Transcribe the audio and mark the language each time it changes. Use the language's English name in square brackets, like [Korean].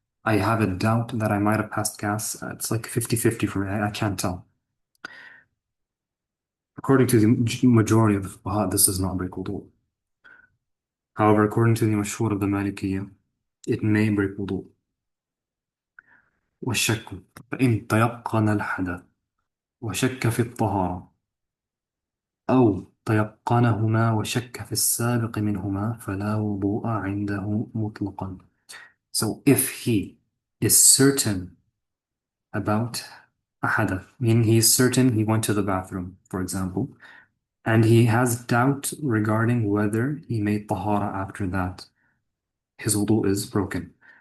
[English] I have a doubt that I might have passed gas. It's like 50-50 for me. I can't tell. According to the majority of the fuqaha, this does not break wudu. However, according to the mashhur of the Malikiyya, it may break wudu. [Arabic] والشك فإن تيقن الحدث وشك في الطهارة أو تيقنهما وشك في السابق منهما فلا وضوء عنده مطلقا. [English] So if he is certain about a hadath, meaning he is certain he went to the bathroom, for example, and he has doubt regarding whether he made tahara after that, his wudu is broken.